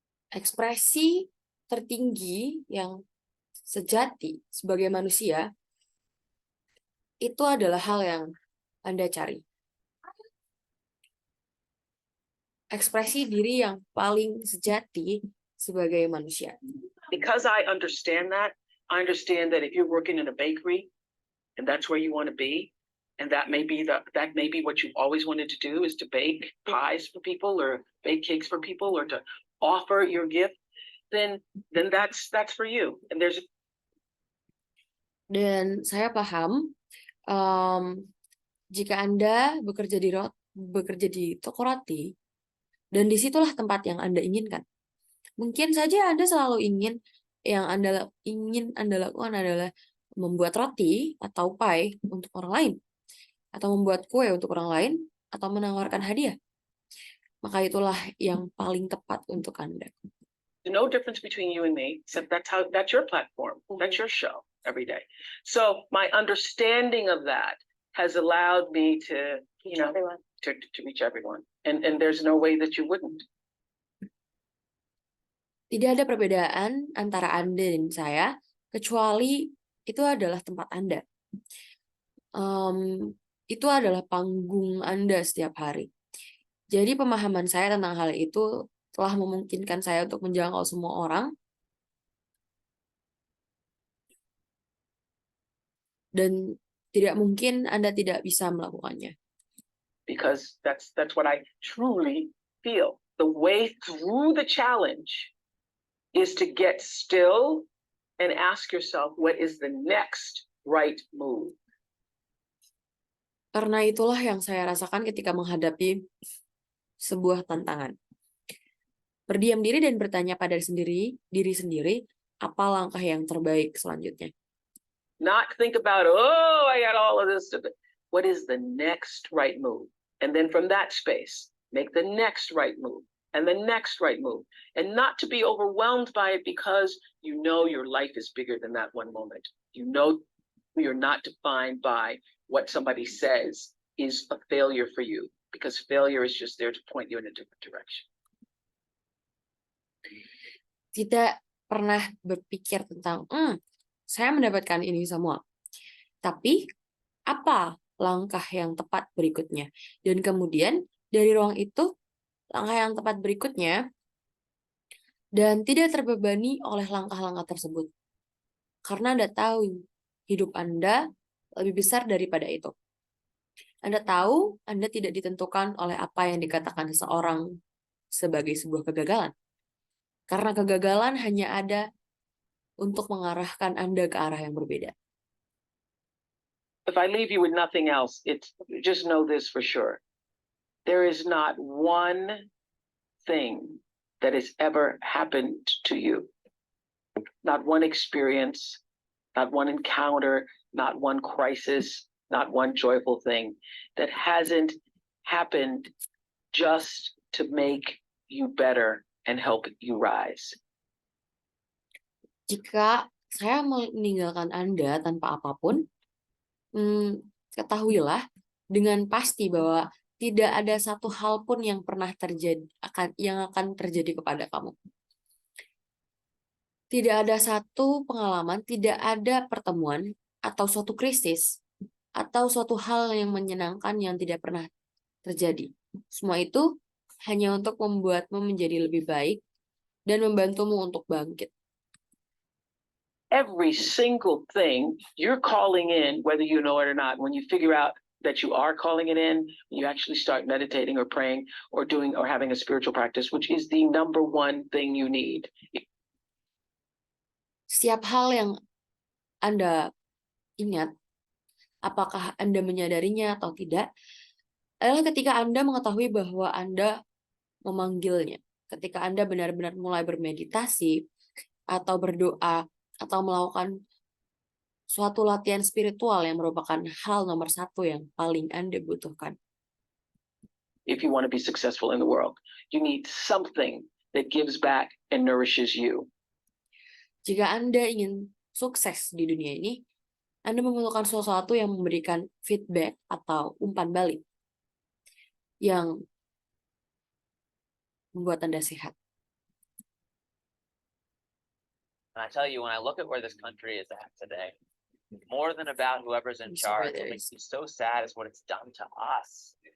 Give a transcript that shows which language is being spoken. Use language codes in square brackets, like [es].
[id] ekspresi tertinggi yang sejati sebagai manusia itu adalah hal yang Anda cari. Ekspresi diri yang paling sejati sebagai manusia. [en] Because I understand that if you're working in a bakery and that's where you want to be, and that may be what you've always wanted to do, is to bake pies for people or bake cakes for people or to offer your gift, then that's for you. [id] Dan saya paham jika Anda bekerja di toko roti, dan disitulah tempat yang Anda inginkan. Mungkin saja Anda selalu yang ingin Anda lakukan adalah membuat roti atau pie untuk orang lain, atau membuat kue untuk orang lain, atau menawarkan hadiah. Maka itulah yang paling tepat untuk Anda. [en] No difference between you and me, except that's your platform, that's your show every day. So my understanding of that has allowed me to reach everyone, and there's no way that you wouldn't. [id] Tidak ada perbedaan antara Anda dan saya, kecuali itu adalah tempat Anda. Itu adalah panggung Anda setiap hari. Jadi pemahaman saya tentang hal itu telah memungkinkan saya untuk menjangkau semua orang, dan tidak mungkin Anda tidak bisa melakukannya. [en] Because that's what I truly feel. The way through the challenge is to get still and ask yourself, what is the next right move? [id] Karena itulah yang saya rasakan ketika menghadapi sebuah tantangan. Berdiam diri dan bertanya pada diri sendiri, apa langkah yang terbaik selanjutnya. [en] Not think about, I got all of this. What is the next right move? And then from that space, make the next right move and the next right move, and not to be overwhelmed by it because you know your life is bigger than that one moment. You know you're not defined by what somebody says is a failure for you, because failure is just there to point you in a different direction. [id] Tidak pernah berpikir tentang, saya mendapatkan ini semua. Tapi, apa langkah yang tepat berikutnya? Dan kemudian, dari ruang itu, langkah yang tepat berikutnya, dan tidak terbebani oleh langkah-langkah tersebut. Karena Anda tahu, hidup Anda lebih besar daripada itu. Anda tahu, Anda tidak ditentukan oleh apa yang dikatakan seseorang sebagai sebuah kegagalan. Karena kegagalan hanya ada untuk mengarahkan Anda ke arah yang berbeda. [en] If I leave you with nothing else, it's just know this for sure. There is not one thing that has ever happened to you. Not one experience, not one encounter, not one crisis, not one joyful thing that hasn't happened just to make you better and help you rise. [id] Jika saya meninggalkan Anda tanpa apapun, ketahuilah dengan pasti bahwa tidak ada satu hal pun yang pernah terjadi yang akan terjadi kepada kamu. Tidak ada satu pengalaman, tidak ada pertemuan atau suatu krisis atau suatu hal yang menyenangkan yang tidak pernah terjadi. Semua itu hanya untuk membuatmu menjadi lebih baik dan membantumu untuk bangkit. [en] Every single thing you're calling in, whether you know it or not, when you figure out that you are calling it in, you actually start meditating or praying or doing or having a spiritual practice, which is the number one thing you need. [id] Setiap hal yang Anda ingat, apakah Anda menyadarinya atau tidak, adalah ketika Anda mengetahui bahwa Anda memanggilnya. Ketika Anda benar-benar mulai bermeditasi, atau berdoa, atau melakukan suatu latihan spiritual yang merupakan hal nomor satu yang paling Anda butuhkan. [en] If you want to be successful in the world, you need something that gives back and nourishes you. [id] Jika Anda ingin sukses di dunia ini, Anda memerlukan sesuatu yang memberikan feedback atau umpan balik yang membuat Anda sehat. [en] And I tell you, when I look at where this country is at today, more than about whoever's in charge, what makes me so sad is what it's done to us.